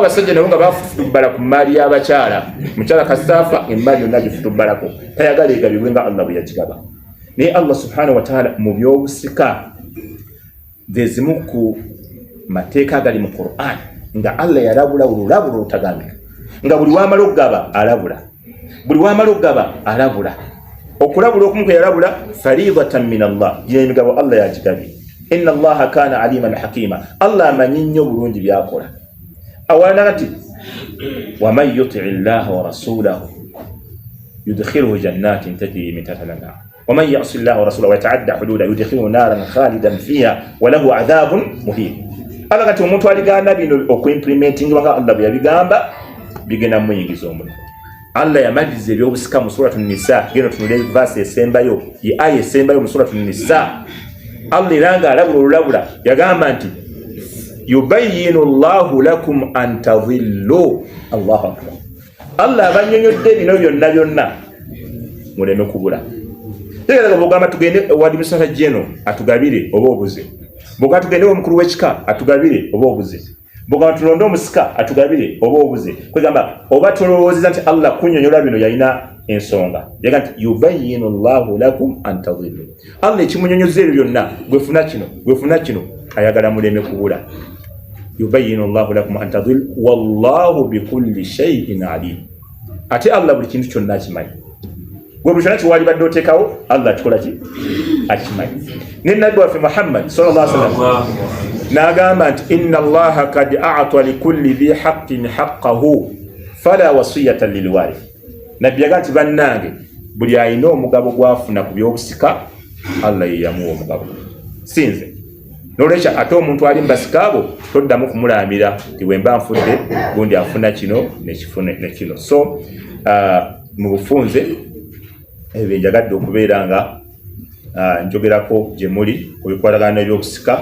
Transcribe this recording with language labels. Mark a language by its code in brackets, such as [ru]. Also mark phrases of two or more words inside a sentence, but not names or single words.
[lg] abasajja nabo nga bafutubbala ku maali y'abakyala mukyala kasitaafa emaali yonna gifutubbalako tayagala egabibwe nga Allah bwe yagigaba naye [ar] الله سبحانه وتعالى [lg] mu byobusika zezimu ku mateeka agali mu Qur'an nga Allah yalabula olulabula olutagambika nga buli wamala okugaba alabula buli wamala okugaba alabula okulabula okumu kwe yalabula [ar] فريضة من الله [lg] y'emigabo Allah yagigabye [ar] إن الله كان عليما حكيما [lg] Allah amanyi nnyo bulungi byakola [ar] awalana kati ومن يطع الله ورسوله يدخله جنات تجري من تحتها الأنهار ومن يعص الله ورسوله ويتعدى حدوده يدخله نارا خالدا فيها وله عذاب [lg] مهين ala kati omuntu aliganda bino okuimplementing nga Allah bwe yabigamba bigenda muyingiza omuntu Allah yamaliza ebyobusika mu suratu Nisa geno tunule verse esembayo ye aya esembayo mu suratu Nisa Allah iranga alabula yagamba nti [ar] يبين الله لكم أن تضلوا الله أكبر [lg] Allah abanyonyodde bino byonna muleme kubula tegera bogamba tugende wadi misala jeno atugabire oba obuze boga tugende omukuru w'ekika atugabire oba obuze boga tulonde omusika atugabire oba obuze kwegamba oba tolowooza nti Allah kunyonyola bino yalina ensonga yaga nti [ar] يبين الله لكم أن تضلوا [lg] Allah ekimunyonyoza ebyo byonna gwefuna kino ayagala muleme kubula [ar] يبين الله لكم أن تضلوا والله بكل شيء عليم [lg] ate Allah buli kintu kyonna akimanyi gwe wali badde otekawo Allah kikola ki akimanyi ne nabbi waffe Muhammad [ar] صلى الله عليه وسلم [lg] n'agamba nti [ar] إن الله قد أعطى لكل ذي حق حقه فلا وصية لوارث. [lg] Nabbi yagamba nti bannange buli alina omugabo gwafuna ku byobusika Allah ye yamuwa omugabo sinze. N'olwekyo ate omuntu ali mbasika abo toddamu kumulambira nti bwemba nfudde gundi afuna kino ne kino. So mu bufunze ebyo njagadde okubeera nga njogerako gye muli ku bikwatagana n'ebyobusika.